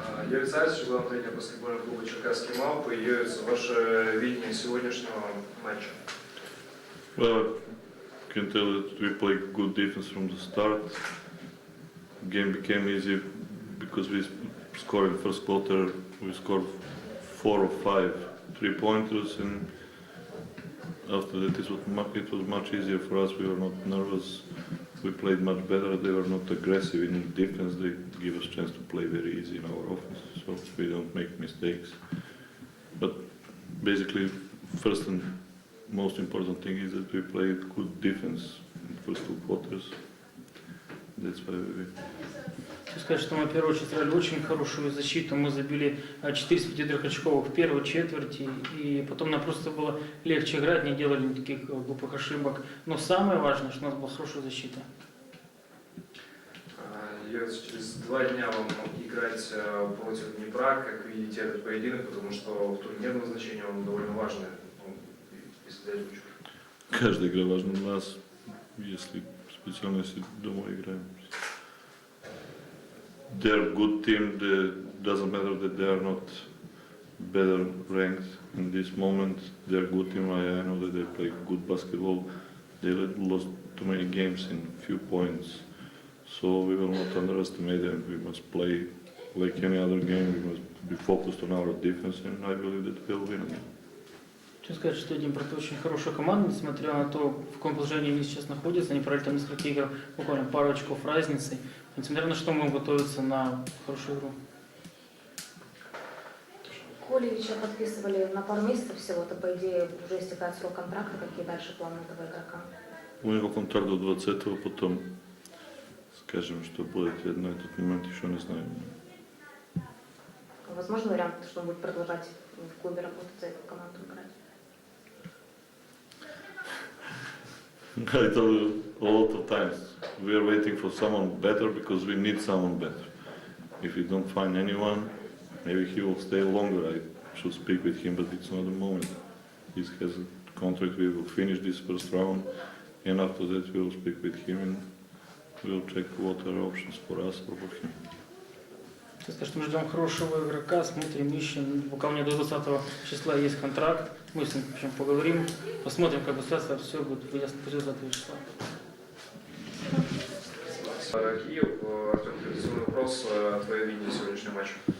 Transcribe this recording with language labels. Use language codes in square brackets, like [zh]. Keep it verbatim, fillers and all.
[ru] Юрий Царевич, главный тренер баскетбольного клуба «Черкасский Мау», появится ваше видение сегодняшнего матча. [en] Well, I can tell that we played good defense from the start. Game became easy because we scored in the first quarter. We scored four or five three-pointers, and after that it was much easier for us. We were not nervous. We played much better. They were not aggressive in defense. They give us chance to play very easy in our offense, so we don't make mistakes. But basically, first and most important thing is that we played good defense in the first two quarters. That's why we. [ru] Хочу сказать, что мы в первую очередь сыграли очень хорошую защиту. Мы забили четыре из пяти трехочковых в первой четверти, и потом нам просто было легче играть, не делали никаких глупых ошибок. Но самое важное, что у нас была хорошая защита. Через два дня вам играть против Днепра, как видите этот поединок, потому что в турнирном значении он довольно важный. Ну, если дать ручку. Каждая игра важна у нас, если специально если дома играем. [en] They're a good team. It doesn't matter that they are not better ranked in this moment. They're a good team. I know that they play good basketball. They lost too many games in few points. So we will not underestimate them. We must play like any other game. We must be focused on our defense, and I believe that we'll win it. [ru] Хочу сказать, что Днепр это очень хорошая команда, несмотря на то, в каком положении они сейчас находятся. Они провели там несколько игр, буквально пару очков разницы. Несмотря на что, мы готовимся на хорошую игру. Колевича подписывали на пару месяцев всего-то, по идее, уже истекает срок контракта. Какие дальше планы этого игрока? У него контракт до двадцатого, потом скажем, что будет, я на этот момент еще не знаю. Возможно вариант, что он будет продолжать в клубе работать, за эту команду играть? [en] I told you a lot of times, we are waiting for someone better because we need someone better. If we don't find anyone, maybe he will stay longer. I should speak with him, but it's not the moment. He has a contract, we will finish this first round, and after that we will speak with him and we will check what are options for us or for him. [ru] Я скажу, что мы ждем хорошего игрока, смотрим, ищем. Буквально до двадцатого числа есть контракт. Мы с ним в общем, поговорим, посмотрим, как бы ситуация, все будет ясно после двадцатого числа. Киев, Артем, традиционный вопрос, твое видение сегодняшнего матча?